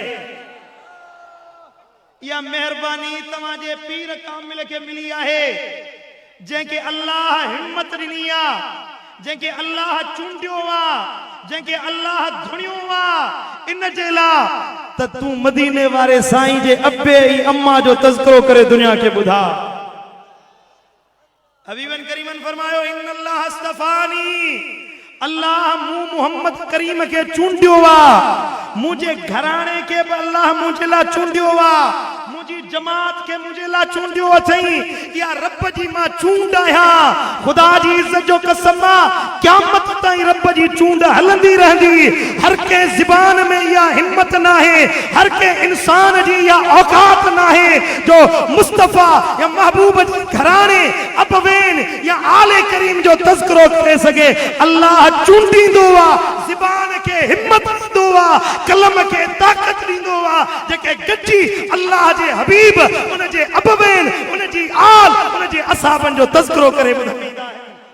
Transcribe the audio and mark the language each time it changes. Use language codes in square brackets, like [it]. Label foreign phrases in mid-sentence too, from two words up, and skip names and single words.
[sd] इहा महिरबानी तव्हां जे पीर कामिल खे मिली आहे जंहिंखे अल्लाह हिम्मत ॾिनी आहे जंहिंखे अल्लाह चूंडियो आहे जंहिंखे अल्लाह धुणियो आहे इन जे लाइ त तूं मदीने वारे साईं जे अबे ऐं अम्मा जो तज़किरो करे दुनिया खे ॿुधा। हबीबन करीमन फरमायो इन अल्लाह अस्तफानी अल्लाह मूं मोहम्मद करीम के चूंडियो वा मुझे घराने के अल्लाह मुझे ला चूंडियो वा मुझी जमात के मुझे ला चूंडियो अथई या रब जी मां चूंड आया खुदा जी इज्जत जो कसम क़यामत ताईं रब जी चूंड हलंदी रहंदी। हर के ज़बान में या हिम्मत ना है हर के इंसान जी या औकात ना है जो मुस्तफा या महबूब जी घराने अबवेन या आले करीम जो तज़किरो करे सके। अल्लाह चूंडींदो वा ज़बान के हिम्मत ॾींदो वा कलम के ताकत ॾींदो वा जेके गॾिजी अल्लाह जे हबीब उन जे अबवेन उन जी आल उन जे असहाबन जो तज़किरो करे ॿुधाईंदा आहिनि।